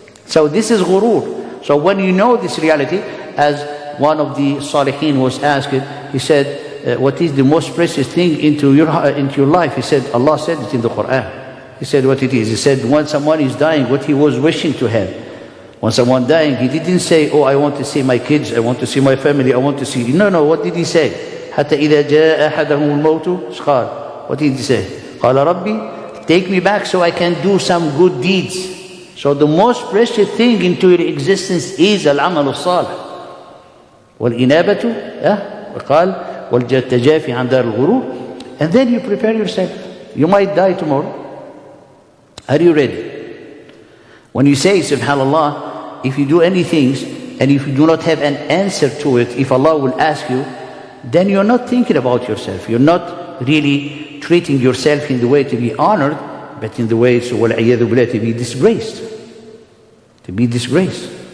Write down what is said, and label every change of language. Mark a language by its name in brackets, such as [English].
[English] So this is ghurur. So when you know this reality, as one of the Salihin was asked, he said, what is the most precious thing into your life? He said, Allah said it in the Quran. He said what it is. He said, when someone is dying, what he was wishing to have. When someone dying, he didn't say, I want to see my kids, I want to see my family, I want to see. No, what did he say? [Arabic] حتى إذا جاء أحدهم الموت قال. [English] What did he say? [Arabic] قال ربي, [English] take me back so I can do some good deeds. So the most precious thing into your existence is العمل الصالح. [Arabic] والإنابة قال والتجافي عن دار الغرور. [English] And then you prepare yourself. You might die tomorrow. Are you ready? When you say subhanallah, if you do anything and if you do not have an answer to it, if Allah will ask you, then you're not thinking about yourself. You're not really treating yourself in the way to be honored, but in the way to be disgraced. To be disgraced.